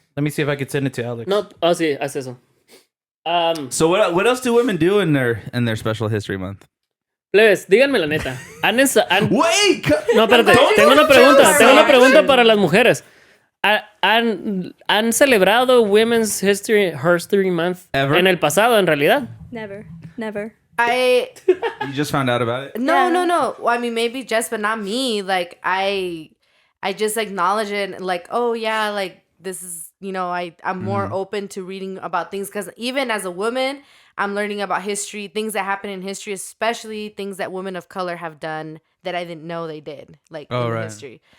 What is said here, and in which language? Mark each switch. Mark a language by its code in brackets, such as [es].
[en] Let me see if I can send it to Alex. [es] No, sí, haz eso. [en] So what else do women do in their special history month? [es] Plebes, díganme la neta. [en] Wait, [es] No, espérate. Tengo una pregunta para las mujeres. ¿Han celebrado Women's History Month [en] Ever? [es] en el pasado, en realidad? [en] Never. Never. you just found out about it? No. Yeah. Well, I mean, maybe Jess, but not me. Like, I just acknowledge it. Like, oh yeah, like this is, I'm more open to reading about things because even as a woman, I'm learning about history, things that happen in history, especially things that women of color have done that I didn't know they did, like in history.